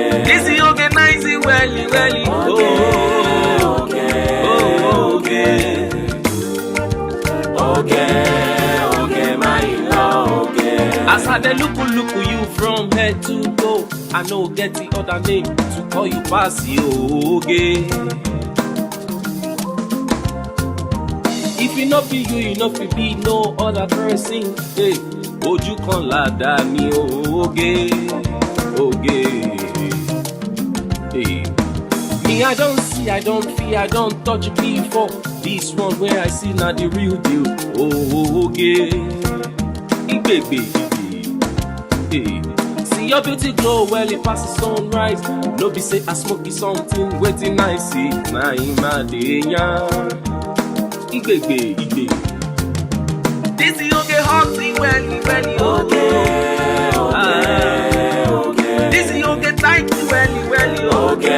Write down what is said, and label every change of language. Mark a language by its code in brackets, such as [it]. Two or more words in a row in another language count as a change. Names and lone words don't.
[pcm] This oge nice welly, oge, my love, oge. As I dey look you from head to toe, I no get the other name to call you pass oge. If you no be you, you no fit be no other person. [yo] Hey, ojú kan ládàá mi oge. [pcm] Hey, me I don't see, I don't feel, I don't touch before. This one where I see na the real deal. Oge, baby. Hey, see your beauty glow well it passes sunrise. No be say I smoke something waiting I see. Na im I dey yarn. Igbe. This oge hotty welly, oge. This oge tight welly, oge.